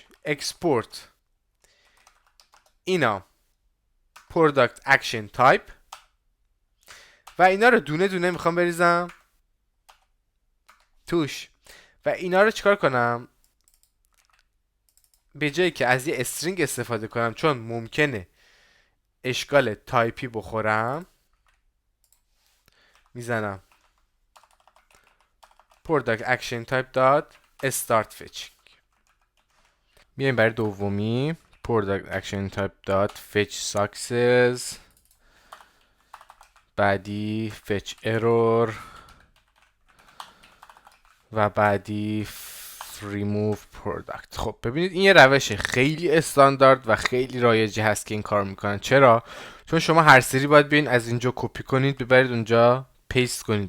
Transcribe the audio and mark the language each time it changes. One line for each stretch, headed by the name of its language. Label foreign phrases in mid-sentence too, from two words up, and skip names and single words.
Persian: اکسپورت اینا
English: product action type
Persian: و اینا رو دونه دونه میخوام بریزم توش و اینا رو چیکار کنم؟ به جایی که از یه استرینگ استفاده کنم چون ممکنه اشکال تایپی بخورم، میزنم
English: product action type dot start fetching.
Persian: میایم برای دومی
English: product action type dot fetch success،
Persian: بعدی
English: fetch error
Persian: و بعدی
English: remove product.
Persian: خب ببینید این یه روش خیلی استاندارد و خیلی رایجی هست که این کار میکنن. چرا؟ چون شما هر سری باید بیاین از اینجا کپی کنید ببرید اونجا پیست کنید.